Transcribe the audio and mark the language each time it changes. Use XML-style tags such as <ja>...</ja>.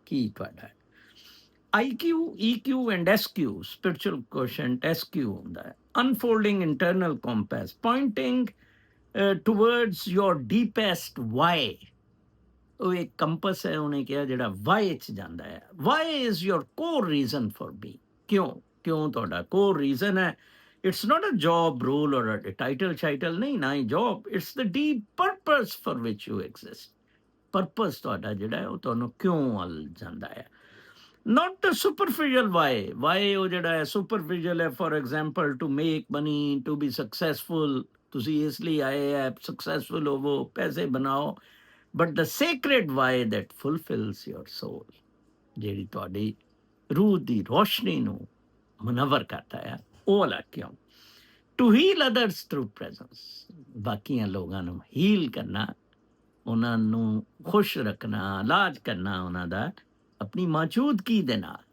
<pa>ਕੀ ਤੁਹਾਡਾ IQ, EQ and SQ, spiritual quotient SQ ਹੁੰਦਾ ਹੈ।</pa> <en>Unfolding internal compass, pointing towards your deepest why।</en> <pa>ਉਹ ਇੱਕ ਕੰਪਸ ਹੈ ਉਹਨੇ ਕਿਹਾ ਜਿਹੜਾ ਵਾਈ 'ਚ ਜਾਂਦਾ ਹੈ।</pa> <en>Why is your core reason for be.</en> <pa>ਕਿਉਂ ਤੁਹਾਡਾ ਕੋਰ ਰੀਜ਼ਨ ਹੈ।</pa> <en>it's not a job role or a title ਸ਼ਾਈਟਲ,</en> <pa>ਨਹੀਂ ਨਾ ਹੀ job.</pa> <en>It's the deep purpose for which you exist.</en> <pa>Purpose ਤੁਹਾਡਾ ਜਿਹੜਾ ਹੈ ਉਹ ਤੁਹਾਨੂੰ ਕਿਉਂ ਵੱਲ ਜਾਂਦਾ ਹੈ।</pa> <en>not the superficial why</en> <pa>ਉਹ ਜਿਹੜਾ ਹੈ</pa> <en>superficial ਹੈ। for example to make money, to be successful,</en> <pa>ਤੁਸੀਂ ਇਸ ਲਈ ਆਏ ਹੈ successful ਹੋਵੋ, ਪੈਸੇ ਬਣਾਓ।</pa> <en>but the sacred why that fulfills your soul,</en> <pa>ਜਿਹੜੀ ਤੁਹਾਡੀ ਰੂਹ ਦੀ ਰੋਸ਼ਨੀ ਨੂੰ ਮੁਨੱਵਰ ਕਰਦਾ ਹੈ, ਉਹ ਵਾਲਾ ਕਿਉਂ।</pa> <en>to heal others through presence,</en> <pa>ਬਾਕੀਆਂ ਲੋਕਾਂ ਨੂੰ ਹੀਲ ਕਰਨਾ, ਉਹਨਾਂ ਨੂੰ ਖੁਸ਼ ਰੱਖਣਾ, ਇਲਾਜ ਕਰਨਾ ਉਹਨਾਂ ਦਾ ਆਪਣੀ ਮੌਜੂਦਗੀ ਦੇ ਨਾਲ।</pa>